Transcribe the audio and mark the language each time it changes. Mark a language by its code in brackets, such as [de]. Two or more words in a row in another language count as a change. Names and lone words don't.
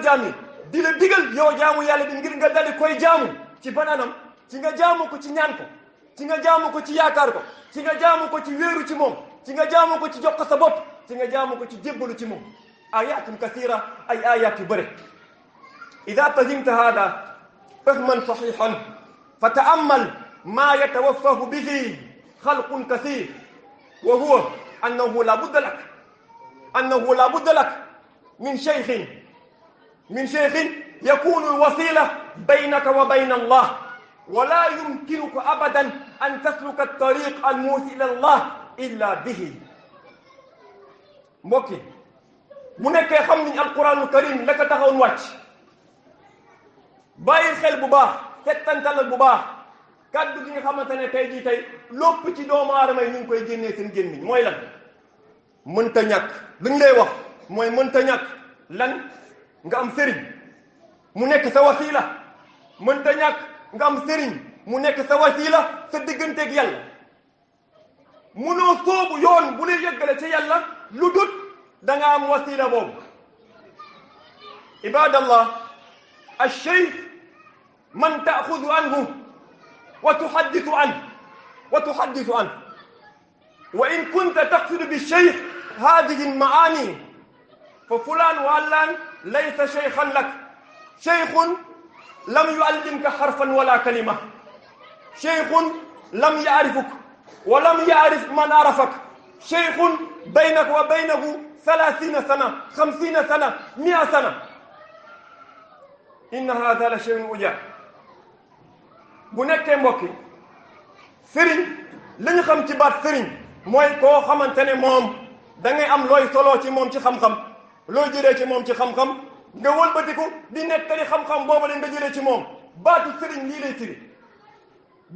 [wo] jaam yi di la digal yow jaamu yàlla bi ngir nga dali koy jaamu ci bananam ci nga jaamu ko ci ñaan ko ci nga jaamu ko ci yaakaar ko ci nga jaamu ko ci wéeru ci moom ci nga jaamu ko ci jox ko sa bopp ci nga jaamu ko ci jébbalu ci moom [ar] آيات كثيرة [wo] ay ayat yu bëre [ar] إذا فهمت هذا فهما صحيحا فتأمل ما يتوافق به خلق كثير وهو أنه لا بد لك من شيخ يكون الوسيلة بينك وبين الله ولا يمكنك أبدا أن تسلك الطريق الموصل إلى الله إلا به [wo] mbokk yi bu nekkee xam nañ [ar] القرآن الكريم [wo] la ko taxawoon wàcc bàyyi xel bu baax settantalal bu baax kaddu gi nga xamante ne tey jii tey lépp ci doomu aadama yi ñu ngi koy génnee seen gémmiñ mooy lan mënta ñàkk li ñu lay wax mooy mënta ñàkk lan nga am sëriñ mu nekk sa wasila mënta ñàkk nga am sëriñ mu nekk sa wasila sa digganteeg yàlla munoo soobu yoon bu lay yëggale ci yàlla lu dut da nga am wasila boobu [ar] ibadallah الشيخ من تأخذ عنه وتحدث عنه وإن كنت تقصد بالشيخ هذه المعاني ففلان وعلان ليس شيخا لك شيخ لم يعلمك حرفا ولا كلمة شيخ لم يعرفك ولم يعرف من عرفك شيخ بينك وبينه 30 سنة 50 سنة 100 سنة إن هذا لشيء عجاب [wo] bu nekkee mbokki sëriñ li ñu xam ci baat sëriñ mooy koo xamante ne moom da ngay am looy soloo ci moom ci xam-xam looy jëlee ci moom ci xam-xam nga wëlbatiku di nettali xam-xam boobu la nga jëlee ci moom baatu sëriñ lii lay firi bu